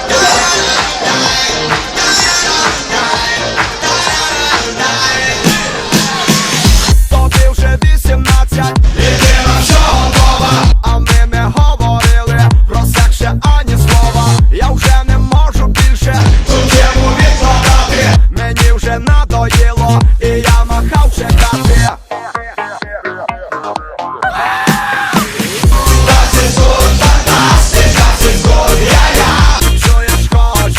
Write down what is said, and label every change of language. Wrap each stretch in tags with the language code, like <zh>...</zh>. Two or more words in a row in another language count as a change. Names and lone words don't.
<uk>Тобі вже 18, Єдина, що готова! а ми не говорили про секс ще ані слова. Я вже не можу більше, Цю тему відкладати! мені вже надоїло, і я махав чекати.</uk> <de>Das ist gut, fantastisch, das ist gut, ja, ja!</de> <uk>Чуєш,</uk>